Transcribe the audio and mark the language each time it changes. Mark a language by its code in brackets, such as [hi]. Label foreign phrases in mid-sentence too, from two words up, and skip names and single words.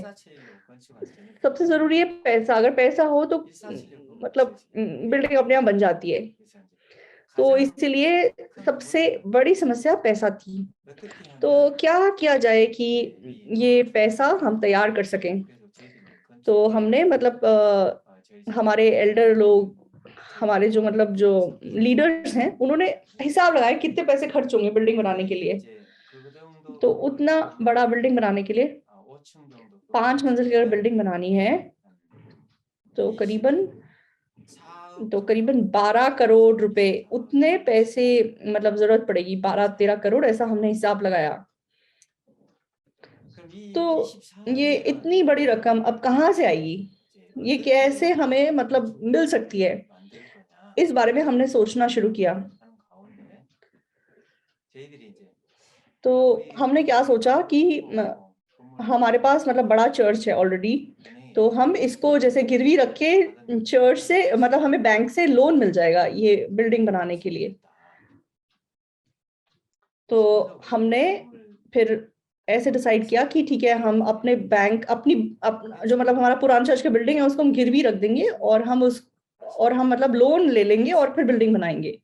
[hi] सबसे जरूरी है पैसा। अगर पैसा हो तो मतलब बिल्डिंग अपने आप बन जाती है। तो इसलिए सबसे बड़ी समस्या पैसा थी। तो क्या किया जाए कि ये पैसा हम तैयार कर सकें? तो [ko] 건축에 [hi] हमने मतलब [ko] 저희 집 [hi] हमारे एल्डर लोग, हमारे जो [ko] 책임지는 [hi] मतलब जो लीडर्स हैं, [ko] 건축 [hi] उन्होंने हिसाब लगाया कितने पैसे खर्च होंगे बिल्डिंग बनाने के [ko] 그분이 [hi] लिए। [ko] 이제 그 정도 [hi] तो [ko] 건물을 [hi] उतना बड़ा [ko] 지으면 [hi] बिल्डिंग बनाने के लिए [ko] 5층 정도 [hi] 5 [ko] 건물을 [hi] मंजिल की अगर [ko] 지으면 [hi] बिल्डिंग बनानी है [ko] 한 [hi] तो [ko] 20, [hi] करीबन [ko] 4억 [hi] तो [ko] 정도 [hi] करीबन 12 करोड़ रुपए, [ko] 24억 [hi] उतने पैसे मतलब जरूरत पड़ेगी, 12-13 करोड़ ऐसा हमने हिसाब लगाया। [ko] 그럼 이 [hi] तो [ko] 24억 [hi] ये [ko] 원이라는 [hi] इतनी बड़ी [ko] 건 [hi] रकम अब कहाँ से आएगी, [ko] 이제 [hi] ये [ko] 어떻게 [hi] कैसे हमें मतलब मिल सकती है, [ko] 만들 거냐 [hi] इस बारे में हमने सोचना शुरू किया। [ko] 하는 가운데 저희들이 이제 [hi] तो [ko] 아무리 [hi] हमने क्या [ko] 건물이 [hi] सोचा कि [ko] 크고 건물이 [hi] हमारे पास मतलब बड़ा चर्च है ऑलरेडी, तो हम इसको जैसे गिरवी रख के चर्च से मतलब हमें बैंक से लोन मिल जाएगा ये बिल्डिंग बनाने के लिए। तो हमने फिर ऐसे डिसाइड किया कि ठीक है, हम अपने बैंक जो मतलब हमारा पुराना चर्च का बिल्डिंग है उसको हम गिरवी रख देंगे और हम मतलब लोन ले लेंगे और फिर बिल्डिंग बनाएंगे।